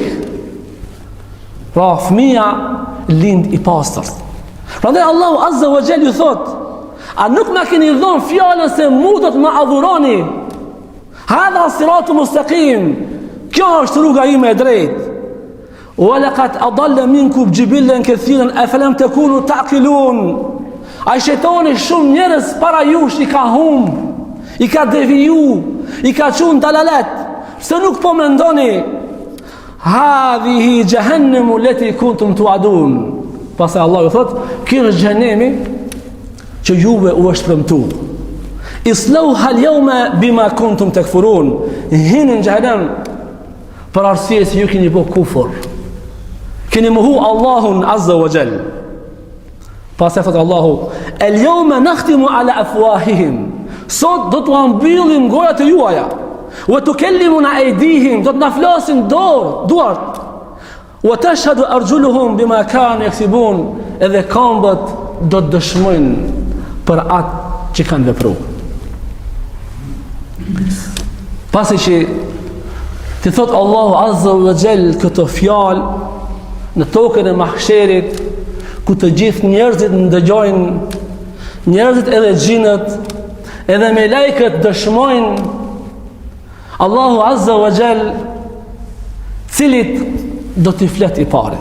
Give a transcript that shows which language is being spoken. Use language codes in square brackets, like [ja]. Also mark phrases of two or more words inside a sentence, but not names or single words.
[sq] Pra fëmija lind i pastërt. Prandaj Allahu [ar] عز وجل [sq] ju thot, a nuk ma keni dhënë fjalën se mu do të më adhuroni? [ar] هذا صراط مستقيم. [sq] Kjo është rruga ime e drejtë. [ar] وَلَقَدْ أَضَلَّ مِنْكُمْ جِبِلًّا كَثِيرًا أَفَلَمْ تَكُونُوا تَعْقِلُونَ. [sq] Ai shetoni shumë njerëz para jush i ka humb, i ka deviju, i ka çuar dalalet. Pse nuk po mendoni? [ar] هذه جهنم التي كنتم توعدون. [sq] Pastaj Allah ju thot, ky është xhenemi që juve u është premtuar. [ar] اصلوها اليوم بما كنتم تكفرون. [sq] Hinin xhenem për arsye se ju keni bërë kufur. Keni mohu Allahun [ar] عز وجل. [sq] Pastaj thot Allahu, [ar] اليوم نختم على أفواههم. [sq] Sot do t'u mbyllim gojat e juaja. [ar] وتكلمنا أيديهم, [sq] do të na flasin duart. [ar] وتشهد أرجلهم بما كانوا يكسبون. [sq] Edhe këmbët do të dëshmojnë për atë që kanë vepruar. Pasi që ti thot Allahu [ar] عز وجل [sq] këtë fjalë në tokën e mahsherit, ku të gjithë njerëzit ndëgjojnë, njerëzit edhe xhinët, edhe me lajkët dëshmojnë, Allahu Azza wa Jall cilit do t'i flet i pare.